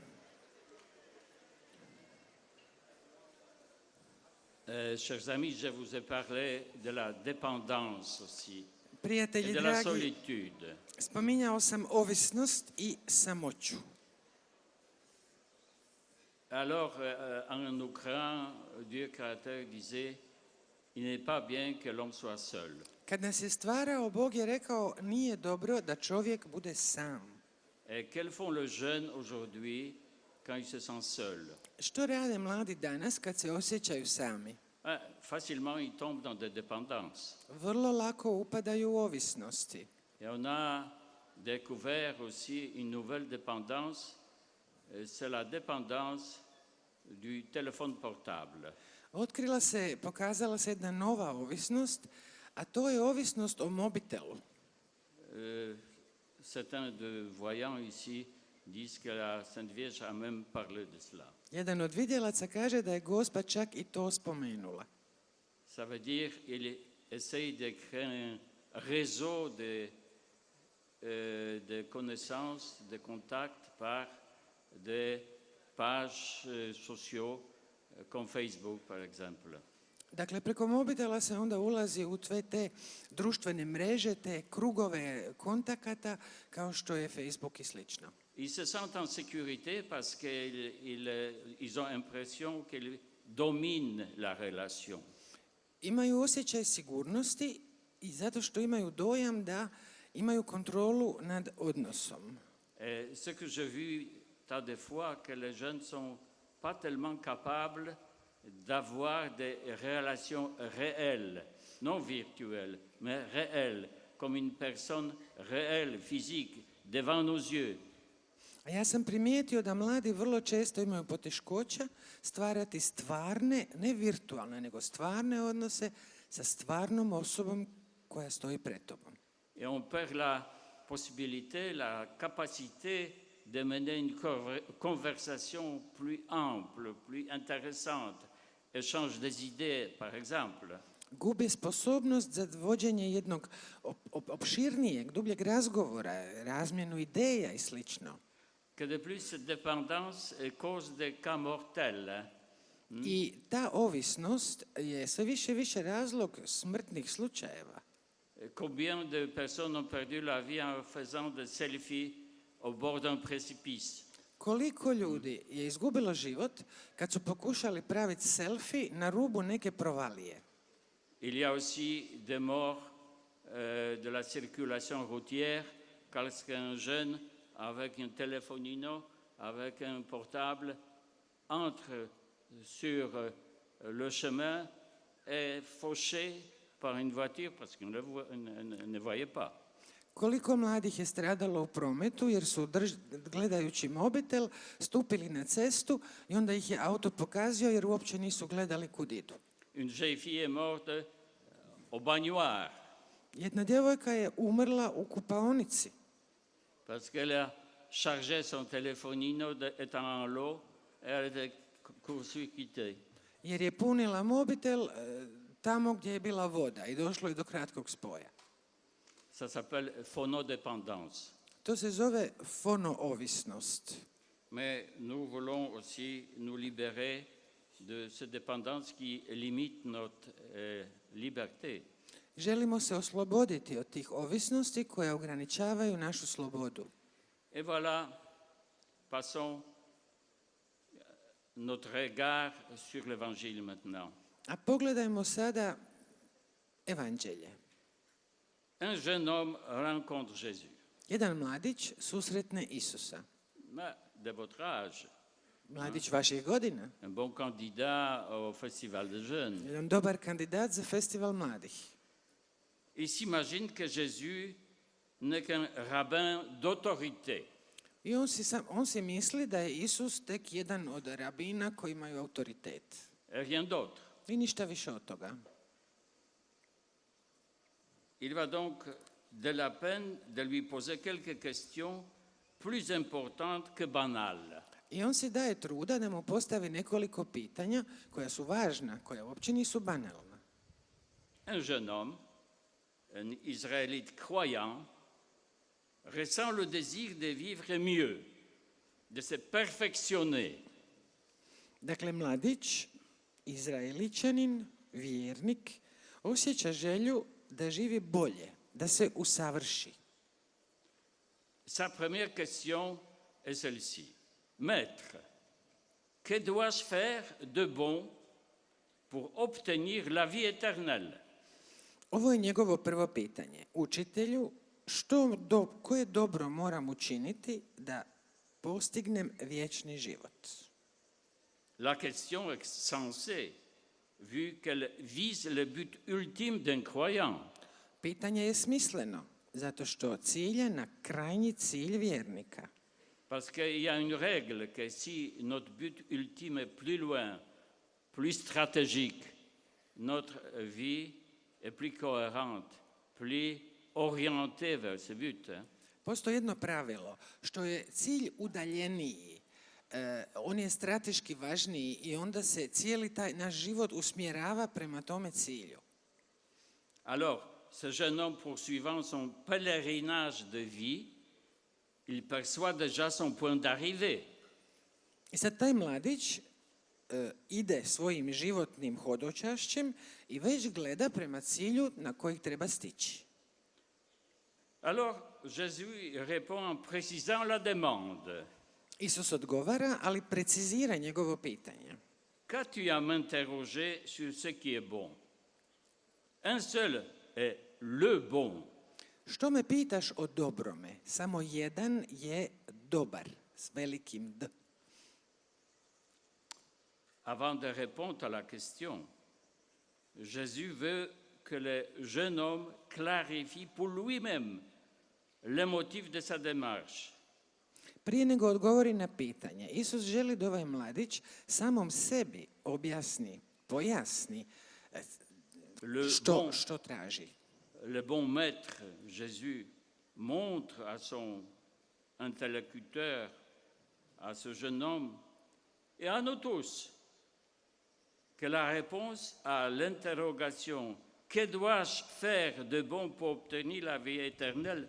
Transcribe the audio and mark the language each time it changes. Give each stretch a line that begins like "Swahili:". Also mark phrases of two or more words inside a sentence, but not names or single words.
French: Chers amis, je vous ai parlé de la dépendance aussi et
Croatian: Prijatelji
French: de la
Croatian: dragi,
French: solitude.
Croatian: spominjao sam ovisnost i samoću.
French: Alors, en Ukraine, Dieu créateur disait, il n'est pas bien que l'homme soit seul.
Croatian: Kad nas je stvarao, Bog je rekao nije dobro da čovjek bude sam.
French: Et quels font le jeune aujourd'hui quand il se sent seul?
Croatian: Što rade mladi danas kad se osjećaju sami?
French: Facilement, ils tombent dans des dépendances.
Croatian: Vrlo lako upadaju u ovisnosti.
French: Et on a découvert aussi une nouvelle dépendance, c'est la dépendance du téléphone portable.
Croatian: Pokazala se jedna nova ovisnost, a to je ovisnost o mobitelu.
French: Certains de voyants ici disent que la Sainte Vierge a même parlé de cela.
Croatian: Jedan od vidjelaca kaže da je Gospa čak i to spomenula.
French: Ça veut dire qu'il essaye de créer un réseau de connaissances, de contacts par des pages sociaux comme Facebook par exemple.
Croatian: Dakle, preko mobitela se onda ulazi u sve te društvene mreže, te krugove kontakata kao što je Facebook i slično.
French: Ils se sentent en sécurité parce qu'ils ont l'impression qu'ils dominent la relation.
Croatian: Imaju osjećaj sigurnosti i zato što imaju dojam da imaju kontrolu nad odnosom.
French: Et ce que j'ai vu tant de fois, que les jeunes ne sont pas tellement capables d'avoir des relations réelles, non virtuelles, mais réelles, comme une personne réelle, physique, devant nos yeux.
Croatian: A ja sam primijetio da mladi vrlo često imaju poteškoća stvarati stvarne, ne virtualne, nego stvarne odnose sa stvarnom osobom koja stoji pred tobom.
French: Et on perd la possibilité, la capacité de mener une conversation plus ample, plus intéressante, échange des idées, par exemple.
Croatian: Gubi sposobnost za vođenje jednog opširnijeg, dubljeg razgovora, razmjenu ideja i slično.
French: Que de plus, cette dépendance est cause des cas mortels.
Croatian: I ta ovisnost je sve više i više razlog smrtnih slučajeva.
French: Combien de personnes ont perdu la vie en faisant des selfies au bord d'un précipice?
Croatian: Koliko ljudi je izgubilo život kad su pokušali praviti selfie na rubu neke provalije?
French: Il y a aussi des morts de la circulation routière, parce qu'un jeune avec un téléphonino, avec un portable, entre sur le chemin et fauché par une voiture parce qu'il ne voyait pas.
Croatian: Koliko mladih je stradalo u prometu jer su gledajući mobitel stupili na cestu i onda ih je auto pokazio jer uopće nisu gledali kud idu.
French: Une jeune fille est morte au baignoire
Croatian: Jedna djevojka je umrla u kupaonici
French: parce qu'elle a chargé son téléphonino étant en l'eau et elle était court-circuitée.
Croatian: jer je punila mobitel tamo gdje je bila voda i došlo je do kratkog spoja.
French: Ça s'appelle phonodépendance.
Croatian: To se zove fonoovisnost.
French: Mais nous voulons aussi nous libérer de cette dépendance qui limite notre liberté.
Croatian: Želimo se osloboditi od tih ovisnosti koje ograničavaju našu slobodu.
French: Et voilà, passons notre regard sur l'évangile maintenant.
Croatian: A pogledajmo sada evanđelje.
French: Un jeune homme rencontre Jésus.
Croatian: Jedan mladić susretne Isusa.
French: Mais de votre âge,
Croatian: Mladić vaših godina.
French: un bon candidat au festival des jeunes.
Croatian: Jedan dobar kandidat za festival mladih.
French: Il s'imagine que Jésus n'est qu'un rabbin d'autorité.
Croatian: I on si misli da je Isus tek jedan od rabina koji imaju autoritet.
French: Et rien d'autre.
Croatian: I ništa više od toga.
French: Il va donc de la peine de lui poser quelques questions plus importantes que banales.
Croatian: I on si daje truda da mu postavi nekoliko pitanja koja su važna, koja uopće nisu banalna.
French: Un jeune homme, un Israélite croyant, ressent le désir de vivre mieux, de se perfectionner.
Croatian: Dakle, mladić, Izraeličanin, vjernik, osjeća želju da živi bolje, da se usavrši.
French: Sa première question est celle-ci. Maître, que dois-je faire de bon pour obtenir la vie éternelle?
Croatian: Ovo je njegovo prvo pitanje. Učitelju, koje dobro moram učiniti da postignem vječni život?
French: La question est sensée, vu qu'elle vise le but ultime d'un croyant.
Croatian: Pitanje je smisleno, zato što cilja na krajnji cilj vjernika.
French: Parce qu'il y a une règle que si notre but ultime est plus loin, plus stratégique, notre vie est plus cohérente, plus orientée vers ce but.
Croatian: Postoji jedno pravilo, što je cilj udaljeniji, on je strateški važniji i onda se cijeli taj naš život usmjerava prema tome cilju.
French: Alors, ce jeune homme poursuivant son pèlerinage de vie, il perçoit déjà son point d'arrivée.
Croatian: I sad taj mladić ide svojim životnim hodočašćem i već gleda prema cilju na kojeg treba stići.
French: Alors, Jésus répond en précisant la demande.
Croatian: Isus odgovara, ali precizira njegovo pitanje.
French: Qu'as-tu à m'interroger sur ce qui est bon? Un seul est le bon.
Croatian: Što me pitaš o dobrome? Samo jedan je dobar, s velikim D.
French: Avant de répondre à la question, Jésus veut que le jeune homme clarifie pour lui-même le motif de sa démarche.
Croatian: Prije nego odgovori na pitanje, Isus želi da ovaj mladić samom sebi objasni, pojasni što traži.
French: Le bon maître, Jésus, montre à son interlocuteur, à ce jeune homme et à nous tous que la réponse à l'interrogation « Que dois-je faire de bon pour obtenir la vie éternelle ?»